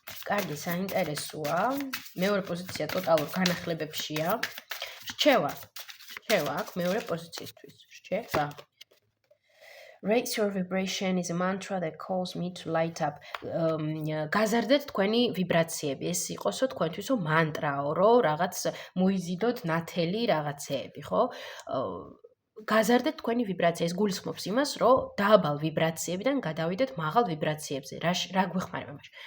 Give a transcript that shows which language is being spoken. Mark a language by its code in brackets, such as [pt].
[ka] კარგი, საინტერესოა. მეორე პოზიცია ტოტალურ განახლებებშია. რჩევა აქ მეორე პოზიციისთვის. რჩევა. [en] Raise your vibration is a mantra that calls me to light up. [ka] გაზარდეთ თქვენი ვიბრაციები. ეს იყოსო თქვენთვისო მანტრაო, რომ რაღაც მოიზიდოთ ნათელი რაღაცეები, ხო? გაზარდეთ თქვენი ვიბრაცია. ეს გულისხმობს იმას, რომ დაბალ ვიბრაციებიდან გადავიდეთ მაღალ ვიბრაციებზე. რა გვეხმარება მაშინ?